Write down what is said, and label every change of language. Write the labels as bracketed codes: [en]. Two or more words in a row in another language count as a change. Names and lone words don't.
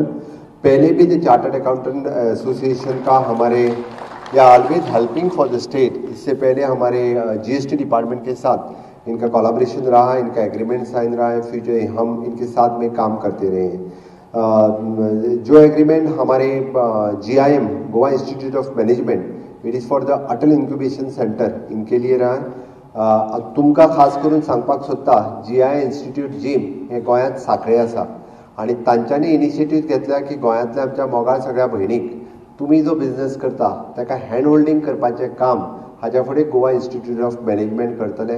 [hi] पहले भी द चार्टर्ड अकाउंटेंट एसोसिएशन का हमारे या [en] always helping for the state, [hi] इससे पहले हमारे जीएसटी डिपार्टमेंट के साथ इनका कोलैबोरेशन रहा, इनका एग्रीमेंट साइन रहा है, फ्यूचर हम इनके साथ में काम करते रहे हैं। जो एग्रीमेंट हमारे GIM गोवा इंस्टीट्यूट ऑफ मैनेजमेंट [en] it is for the Atal Incubation Centre, [hi] इनके लिए रहा है। [kok] तुमका खास करून सांगपाक सोदता, GI इंस्टिट्यूट जिम हे गोंयांत सांखळे आसा, आणि तांच्यांनी इनिशिएटीव घेतल्या की गोंयांतल्या आमच्या मोगाळ सगळ्या भयणीक तुम्ही जो बिझनेस करता ताका [en] hand holding [kok] करपाचें काम हाच्या फुडें गोवा इंस्टिट्यूट ऑफ मॅनेजमेंट करतले।